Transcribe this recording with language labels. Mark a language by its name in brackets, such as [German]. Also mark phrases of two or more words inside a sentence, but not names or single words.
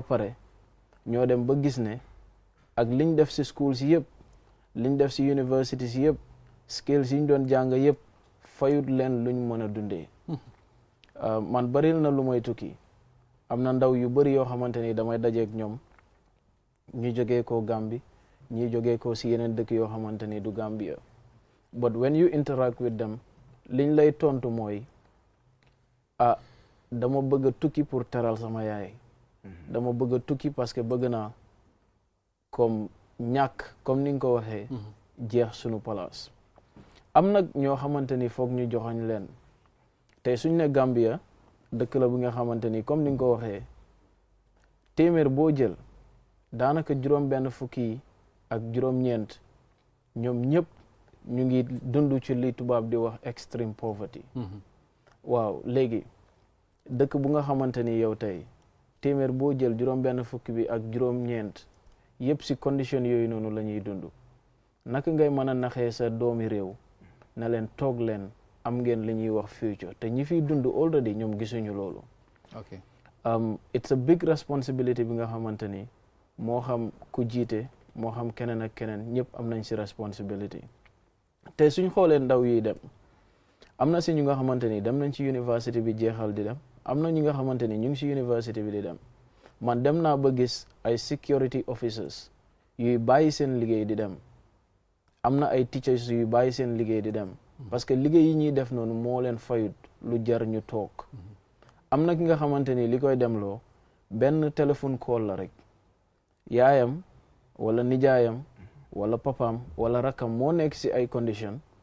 [Wolof] pare ñoo dem ba gis ne ak liñ def si school si yëpp liñ def si university si yëpp skills yi ñu doon jàng yëpp fayut leen luñ mën a dundee man baril na lu may tukki am na ndaw yu bëri yoo xamante ni damay dajeeg ñoom ñu jógee ko Gambie ñi jógee ko si yeneen dëkk yoo xamante ni du Gambia [English] but when you interact with them [Wolof] liñ lay tontu mooy dama bëgg a tukki pour teral sama yaay dama bëgg a tukki [French] parce que [Wolof] bëgg naa comme ñàkk comme ni nga ko waxee jeex sunu place am nag ñoo xamante ni foog ñu joxoñ leen tey suñ ne Gambia dëkk la bi nga xamante ni comme ni nga ko waxee téeméer boo jël daanaka juróom benn fukki ak juróom-ñeent ñoom ñëpp ñu ngi dund ci li tubaab di wax [English] extreme poverty [Wolof] waaw léegi dëkk bu nga xamante ni yow tey téeméer boo jël juróom benn fukki bi ak juróom-ñeent yëpp si condition yooyu noonu la ñuy dund naka ngay mën a naxee sa doomi réew na leen toog leen am ngeen li ñuy wax future te ñi fiy dund already ñoom gisuñu loolu it's [English] a big responsibility [Wolof] bi nga xamante ni moo xam ku jiite moo xam keneen ak keneen ñëpp am nañ si responsibility te suñ xoolee ndaw yi dem am na si ñu nga xamante ni dem nañ ci university bi jeexal di dem am na ñu nga xamante ni ñu ngi si university bi di dem man dem naa ba gis ay [English] security officers [Wolof] yuy bàyyi seen liggéey di dem am na ay teachers yuy bàyyi seen liggéey di dem [French] parce que [Wolof] liggéey yi ñuy def noonu moo leen fayut lu jar ñu toog am na ki nga xamante ni li koy demloo benn téléphone call la rek yaayam wala nijaayam wala papaam wala rakkam moo nekk si ay condition